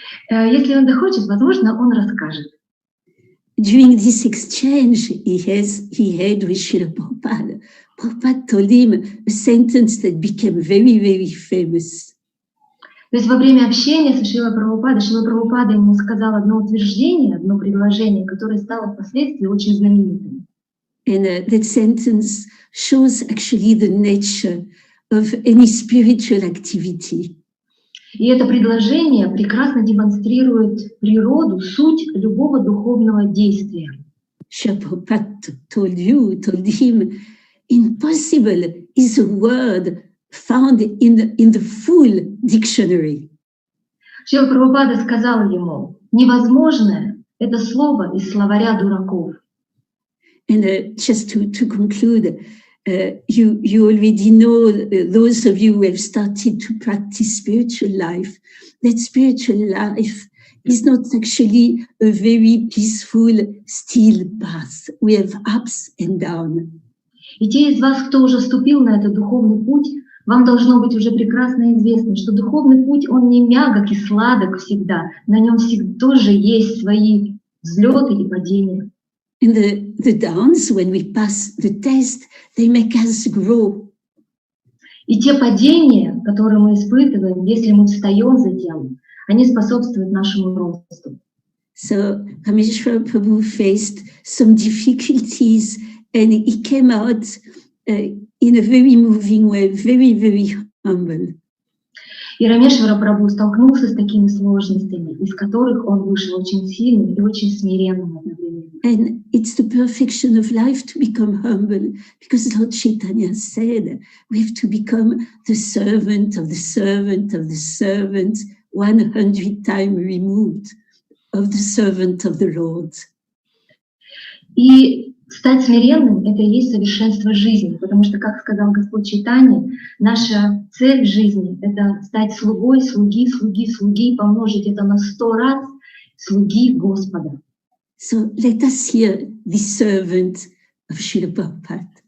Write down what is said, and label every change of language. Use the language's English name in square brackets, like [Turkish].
[Russian] Если он захочет, возможно, он расскажет. [English] During this exchange he had with Srila Prabhupada, Prabhupada told him a sentence that became very, very famous. [Russian] То есть во время общения со Шрила Прабхупада ему сказал одно утверждение, одно предложение, которое стало впоследствии очень знаменитым. [English] And that sentence shows actually the nature of any spiritual activity. [Russian] И это предложение прекрасно демонстрирует природу, суть любого духовного действия. [English] Srila Prabhupada told him, impossible is a word found in the full dictionary. [Russian] Шрила Прабхупада сказал ему, невозможное — это слово из словаря дураков. [English] And just to conclude, you already know, those of you who have started to practice spiritual life, that spiritual life is not actually a very peaceful, still path. We have ups and downs. [Russian] И те из вас, кто уже вступил на этот духовный путь, вам должно быть уже прекрасно известно, что духовный путь, он не мягок и сладок всегда. На нем всегда тоже есть свои взлеты и падения. [English] And the downs, when we pass the test, they make us grow. [Russian] И те падения, которые мы испытываем, если мы встаем за тем, они способствуют нашему росту. [English] So Ramesvara Prabhu faced some difficulties, and he came out in a very moving way, very, very humble. [Russian] И Рамешвара Прабху столкнулся с такими сложностями, из которых он вышел очень сильным и очень смиренным одновременно. [English] And it's the perfection of life to become humble, because Lord Chaitanya said we have to become the servant of the servant of the servant, 100 times removed of the servant of the Lord. [Russian] И стать смиренным — это и есть совершенство жизни, потому что, как сказал Господь Чайтанья, наша цель в жизни — это стать слугой, слуги, помножить это на 100 раз слуги Господа. [English] So let us hear the servant of Srila Prabhupada.